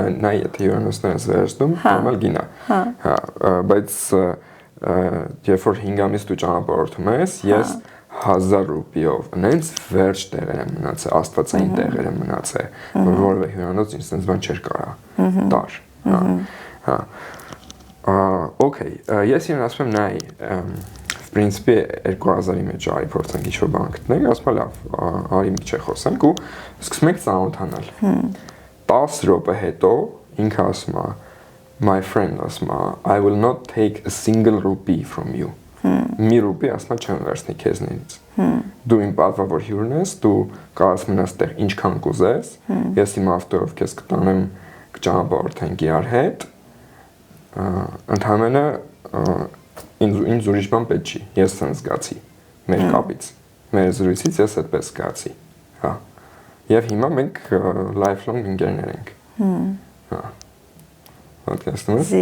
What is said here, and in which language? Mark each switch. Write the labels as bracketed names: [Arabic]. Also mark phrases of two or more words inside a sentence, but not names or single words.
[Armenian] Նայ, եթե հյուրանոցներս վերցնում, նորմալ գինա։ Հա, բայց երբ որ 5 ամիս դու ճանապարհորդում ես, ես 1000 ռուպիով նենց վերջ տեղեր եմ մնացել, աստվածային տեղեր եմ մնացել, որ որևէ հյուրանոց ինձ sense բան չէր կարա տար։ Հա։ Okay, ես իրեն ասում եմ նայ, [Russian] в принципе [Armenian] 2000-ի մեջ արի փորձենք ինչ-որ բան գտնենք, ասում եմ լավ, արի մի չէ խոսենք ու սկսում ենք ծանոթանալ։ 10 րոպե հետո ինքը ասում է, [English] my friend [Armenian] ասում է, [English] I will not take a single rupee from you։ [Armenian] Մի ռուպի ասում է չեմ վերցնի քեզնից։ Դու իմ պատվավոր հյուրն ես, դու կարաս մնաս տեղ ինչքան կուզես, ես իմ ավտոյով քեզ կտանեմ, կճանապարհորդենք իրար հետ։ Ընդհանրապես ինձ ուրիշ բան պետք չի, ես sense զգացի մեր կապից, մեր զրույցից ես այդպես զգացի, հա։ Եվ հիմա մենք lifelong ընկերներ ենք։ Հա։ Պատկերացնում ես։